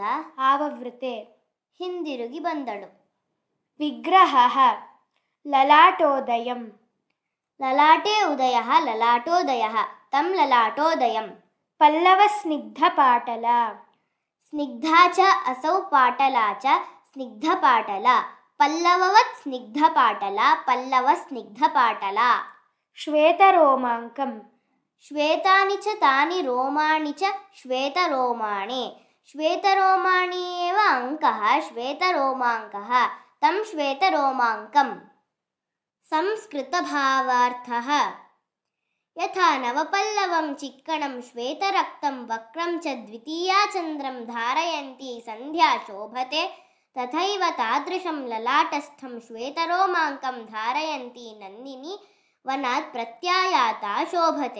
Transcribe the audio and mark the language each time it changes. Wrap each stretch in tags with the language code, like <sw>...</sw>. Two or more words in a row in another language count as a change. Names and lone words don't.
<sa>ಆವವೃತೆ</sa> <kn>ಹಿಂದಿರುಗಿ ಬಂದಳು.</kn> <sa>ವಿಗ್ರಹಃ ಲಲಾಟೋದಯಂ ಲಲಾಟೆ ಉದಯಃ ಲಲಾಟೋದಯಃ ತಂ ಲಲಾಟೋದಯಂ. ಪಲ್ಲವಸ್ನಿಗ್ಧಪಾಟಲ ಸ್ನಿಗ್ಧಾ ಚ ಅಸೌ ಪಾಟಲಾ ಚ ಸ್ನಿಗ್ಧಪಾಟಲ. ಪಲ್ಲವವತ್ ಸ್ನಿಗ್ಧಪಾಟಲ ಪಲ್ಲವ ಸ್ನಿಗ್ಧಪಾಟಲ. ಶ್ವೇತರೋಮಾಂಕಂ ಶ್ವೇತಾನಿ ಚ ತಾನಿ ರೋಮಾಣಿ ಚ ಶ್ವೇತರೋಮಾಣಿ. ಶ್ವೇತರೋಮಾಣಿ ಏವ ಅಂಕಃ ಶ್ವೇತರೋಮಾಂಕಃ ತಂ ಶ್ವೇತರೋಮಾಂಕಂ. ಸಂಸ್ಕೃತಭಾವಾರ್ಥಃ ಯಥಾ ನವಪಲ್ಲವಂ ಚಿಕ್ಕಣಂ ಶ್ವೇತರಕ್ತಂ ವಕ್ರಂ ಚ ದ್ವಿತೀಯಾ ಚಂದ್ರಂ ಧಾರಯಂತಿ ಸಂಧ್ಯಾ ಶೋಭತೆ ತಥೈವ ತಾದೃಶಂ ಲಲಾಟಸ್ಥಂ ಶ್ವೇತರೋಮಾಂಕಂ ಧಾರಯಂತಿ ನಂದಿನಿ ವನಾತ್ ಪ್ರತ್ಯಾಯಾತಾ ಶೋಭತೆ.</sa>